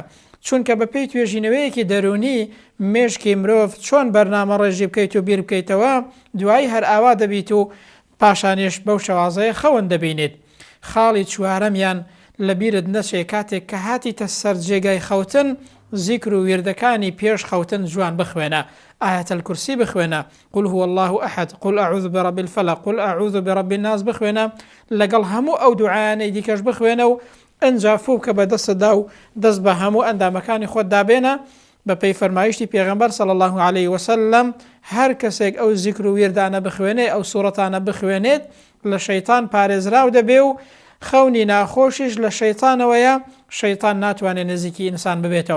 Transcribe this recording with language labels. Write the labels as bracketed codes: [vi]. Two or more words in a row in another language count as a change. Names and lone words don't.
[ckb] چونکە بە پێی توێژینەوەیەکی دەرونی مێشکی مرۆڤ چۆن بەرنامە ڕێژی بکەیت و بیر بکەیتەوە دوایی هەر ئاوا دەبیت و پاشانێش بەو شەوازەیە خەون دەبینێت. خاڵی چوارەمیان لە بیرت نەچێ کاتێک کە هاتیتە سەر جێگای خەوتن زیکر و ویردەکانی پێش خەوتن جوان بخوێنە، ئایەت الکورسی بخوێنە، [ar] قل هو الله ئەحەد، قل ئەعوذ برب الفلق، قل ئەعوذ برب الناس [ckb] بخوێنە، لەگەڵ هەموو ئەو دوعایانەی دیکەش بخوێنە و ئەنجا فوو کە بە دەستدا و دەست بە هەموو ئەندامەکانی خۆت دابێنە. بە پێی فەرمایشتی پێغەمبەر [ar] صلی الله عليه وسلم [ckb] هەر کەسێک ئەو زیکر و ویردانە بخوێنێت ئەو سوورەتانە بخوێنێت لە شەیطان پارێزراو دەبێ و خەونی ناخۆشیش لە شەیطانەوەیە، شەیطان ناتوانێت نزیکی ئینسان ببێتەوە.